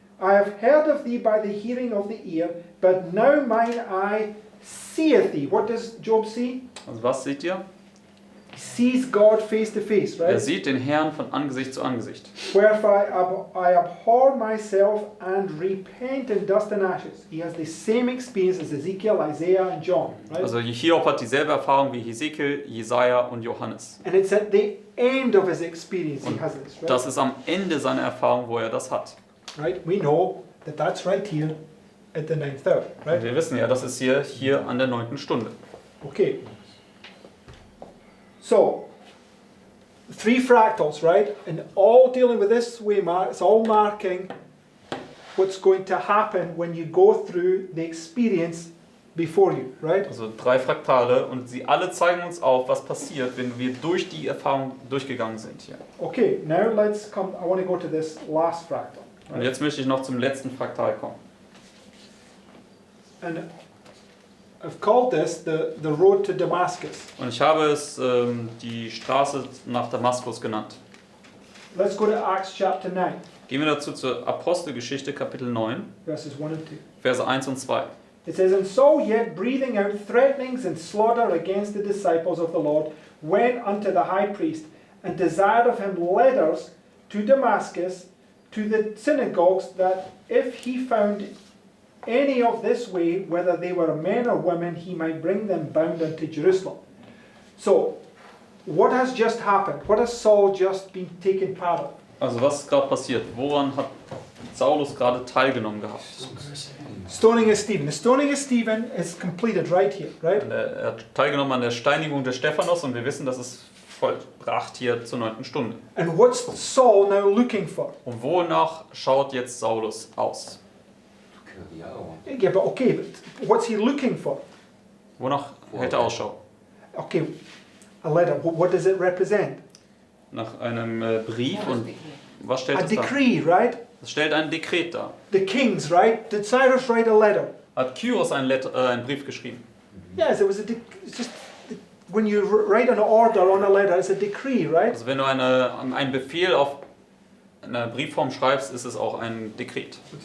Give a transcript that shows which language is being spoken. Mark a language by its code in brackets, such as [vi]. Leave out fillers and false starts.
[en] I have heard of thee by the hearing of the ear, but now mine eye seeth thee. What does Job see? [de] Also was seht ihr? [en] He sees God face to face, [de] Er [en] right? [de] sieht den Herrn von Angesicht zu Angesicht. [en] Wherefore I abhor myself and repent in dust and ashes. He has the same experience as Ezekiel, Isaiah, and John, right? [de] Also Hiob hat dieselbe Erfahrung wie Hesekiel, Jesaja und Johannes. [en] And it's at the end of his experience he [de] Und [en] has this, right? [de] das ist am Ende seiner Erfahrung, wo er das hat. [en] Right? We know that that's right here at the 9th hour, [de] Und [en] right? [de] wir wissen ja, das ist hier an der 9. Stunde. [en] Okay. So, 3 fractals, right? And all dealing with this way, it's all marking what's going to happen when you go through the experience before you, right? [de] Also 3 Fraktale und sie alle zeigen uns auf, was passiert, wenn wir durch die Erfahrung durchgegangen sind hier. [en] Okay, now let's come, I want to go to this last fractal. [de] Und jetzt möchte ich noch zum letzten Fraktal kommen. [en] And I've called this the road to Damascus. [de] Und ich habe es die Straße nach Damaskus genannt. [en] Let's go to Acts chapter 9, [de] Gehen wir dazu zur Apostelgeschichte Kapitel 9, [en] verses 1 and 2. [de] Verse 1 und 2. [en] It says, And so yet breathing out threatenings and slaughter against the disciples of the Lord, went unto the high priest, and desired of him letters to Damascus, to the synagogues, that if he found any of this way, whether they were men or women, he might bring them bound unto Jerusalem. So, what has just happened? What has Saul just been taken part of? [de] Also was ist gerade passiert? Woran hat Saulus gerade teilgenommen gehabt? [en] Stoning of Stephen. The stoning of Stephen is completed right here, right? [de] Und er hat teilgenommen an der Steinigung des Stephanus und wir wissen, das ist vollbracht hier zur 9. Stunde. [en] And what's Saul now looking for? [de] Und wonach schaut jetzt Saulus aus? [en] Yeah, but okay, but what's he looking for? [de] Wonach hält er Ausschau? [en] Okay, a letter. What does it represent? [de] Nach einem Brief und was stellt [en] A [de] es dar? [en] decree, right? [de] Es stellt ein Dekret dar. [en] The kings, right? Did Cyrus write a letter? [de] Hat Kyros einen Brief geschrieben? [en] Yes, it was it's just when you write an order on a letter, it's a decree, right? [de] Also wenn du einen Befehl auf einer Briefform schreibst, ist es auch ein Dekret.